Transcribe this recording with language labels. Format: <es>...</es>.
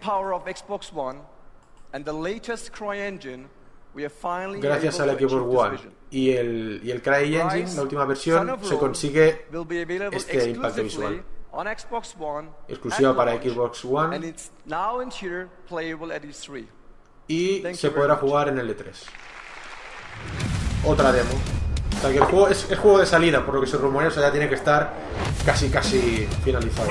<en>Amazing power of Xbox One and the latest CryEngine, we are finally.</en> <es>Gracias al Xbox One y el CryEngine, la última versión, se consigue este impacto visual.</es> <en>On Xbox One,</en> <es>exclusiva para Xbox One,</es> <en>and it's now in theater playable at E3.</en> <es>Y se podrá jugar en el E3. Otra demo. O sea, que el juego es juego de salida, por lo que se rumorea, o sea, ya tiene que estar casi, casi finalizado.</es>